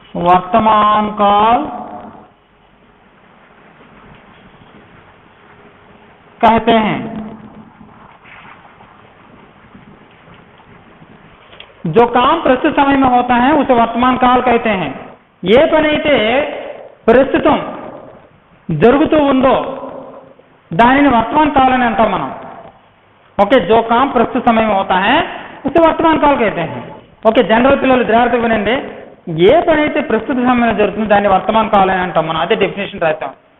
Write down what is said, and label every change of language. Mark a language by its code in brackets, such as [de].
[hi] वर्तमान काल कहते हैं. जो काम प्रस्तुत समय में होता है उसे वर्तमान काल कहते हैं. [te] ఏ పని అయితే ప్రస్తుతం జరుగుతూ ఉందో దానిని వర్తమాన్ కాల్ అని అంటాం మనం. [hi] ओके, जो काम प्रस्तुत समय में होता है उसे वर्तमान काल कहते हैं. [te] ఓకే, జనరల్ పిల్లలు జాగ్రత్తగా వినండి. ఏ పని అయితే ప్రస్తుత సమయంలో జరుగుతుందో దాన్ని వర్తమాన్ కాల్ అని అంటాం మనం. అదే డెఫినేషన్ రాస్తాం.